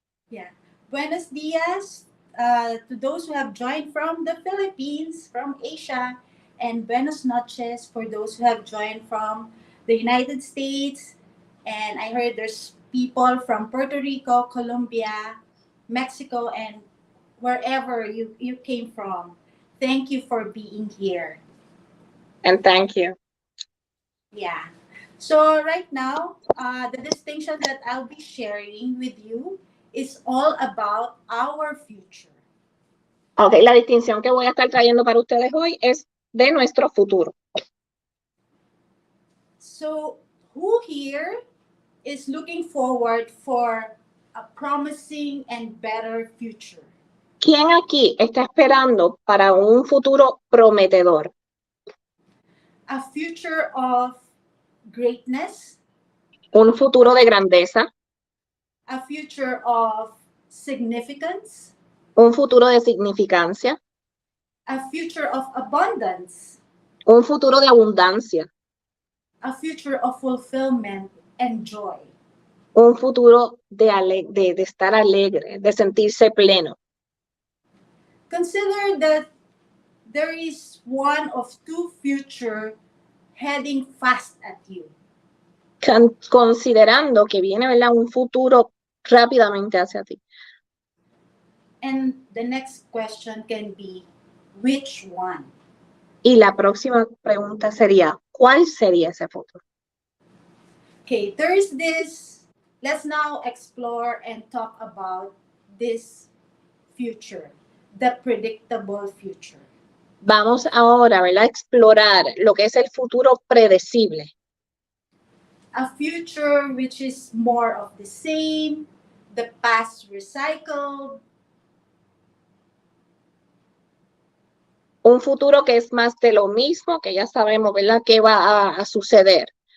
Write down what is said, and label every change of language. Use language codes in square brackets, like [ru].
[en] Yeah. [es] Buenos dias [en] to those who have joined from the Philippines, from Asia, and [es] buenos noches [en] for those who have joined from the United States. And I heard there's people from Puerto Rico, Colombia, Mexico, and wherever you came from. Thank you for being here. And thank you. Yeah. So right now, the distinction that I'll be sharing with you is all about our future. [es] Ok, la distinción que voy a estar trayendo para ustedes hoy es de nuestro futuro. [en] So who here is looking forward for a promising and better future? [es] ¿Quién aquí está esperando para un futuro prometedor? [en] A future of greatness, [es] Un futuro de grandeza, [en] a future of significance, [es] un futuro de significancia, [en] a future of abundance, [es] un futuro de abundancia, [en] a future of fulfillment and joy. [es] un futuro de estar alegre, de sentirse pleno. [en] Consider that there is one of two future heading fast at you. [es] Considerando que viene, ¿verdad?, un futuro rápidamente hacia ti. [en] And the next question can be, which one? [es] Y la próxima pregunta sería, ¿cuál sería ese futuro? [en] Okay, there is this. Let's now explore and talk about this future, the predictable future. [es] Vamos ahora, ¿verdad?, a explorar lo que es el futuro predecible. [en] A future which is more of the same, the past recycled. [es] Un futuro que es más de lo mismo, que ya sabemos, ¿verdad?, qué va a suceder.